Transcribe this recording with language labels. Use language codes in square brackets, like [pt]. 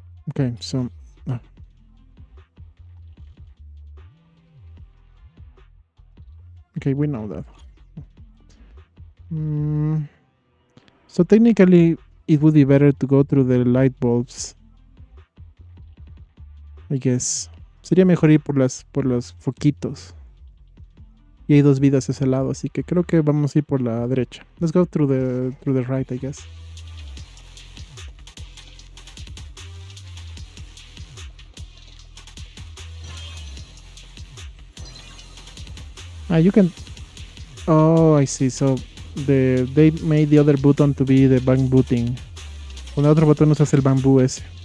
[en] Okay, so okay, we know that. So technically, it would be better to go through the light bulbs. I guess. [es] Sería mejor ir por los foquitos. Y hay dos vidas a ese lado, así que creo que vamos a ir por la derecha. [en] Let's go through the right, I guess. You can. Oh, I see. So they made the other button to be the bambooting. [es] Con el otro botón usas el bambú ese.